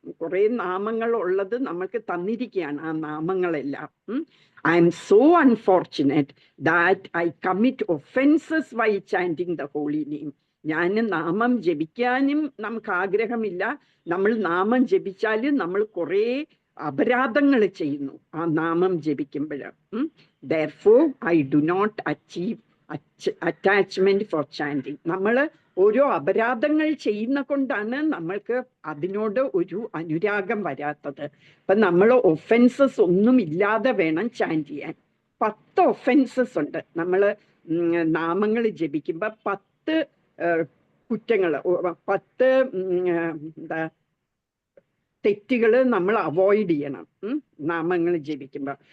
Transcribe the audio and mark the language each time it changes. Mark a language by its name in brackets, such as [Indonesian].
[Malayalam] കുറെ നാമങ്ങൾ ഉള്ളത് നമ്മൾക്ക് തന്നിരിക്കുകയാണ്. ആ നാമങ്ങളെല്ലാം [English] I am so unfortunate that I commit offences by chanting the holy name. [Malayalam] ഞാൻ നാമം ജപിക്കാനും നമുക്ക് ആഗ്രഹമില്ല. നമ്മൾ നാമം ജപിച്ചാൽ നമ്മൾ കുറേ അപരാധങ്ങൾ ചെയ്യുന്നു ആ നാമം ജപിക്കുമ്പോൾ. [English] Therefore I do not achieve attachment for chanting. [Malayalam] നമ്മൾ ഓരോ അപരാധങ്ങൾ ചെയ്യുന്ന കൊണ്ടാണ് നമ്മൾക്ക് അതിനോട് ഒരു അനുരാഗം വരാത്തത്. അപ്പൊ നമ്മൾ ഒഫൻസസ് ഒന്നും ഇല്ലാതെ വേണം ചാൻറ്റ് ചെയ്യാൻ. 10 ഒഫൻസസ് ഉണ്ട്. നമ്മൾ നാമങ്ങൾ ജപിക്കുമ്പോൾ 10 കുറ്റങ്ങൾ, 10 എന്താ തെറ്റുകൾ നമ്മൾ അവോയ്ഡ് ചെയ്യണം നാമങ്ങൾ ജപിക്കുമ്പോൾ.